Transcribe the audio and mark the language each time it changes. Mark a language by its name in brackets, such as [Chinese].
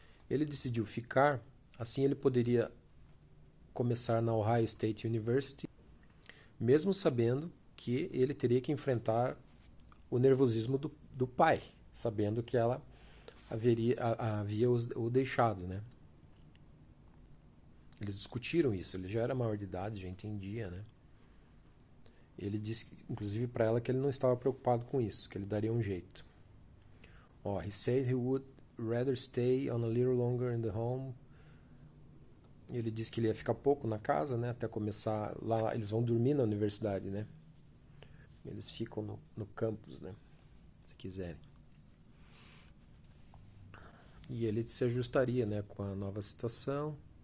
[Portuguese] Ele decidiu ficar, assim ele poderia começar na Ohio State University, mesmo sabendo que ele teria que enfrentar o nervosismo do pai, sabendo que ela havia o deixado, né? Eles discutiram isso, ele já era maior de idade, já entendia, né? Ele disse, inclusive para ela, que ele não estava preocupado com isso, que ele daria um jeito. [English] He said he would rather stay on a little longer in the home. [Portuguese] Ele disse que ele ia ficar pouco na casa, né? Até começar lá, eles vão dormir na universidade, né? Eles ficam no campus, né? Se quiserem. E ele se ajustaria, né, com a nova situação.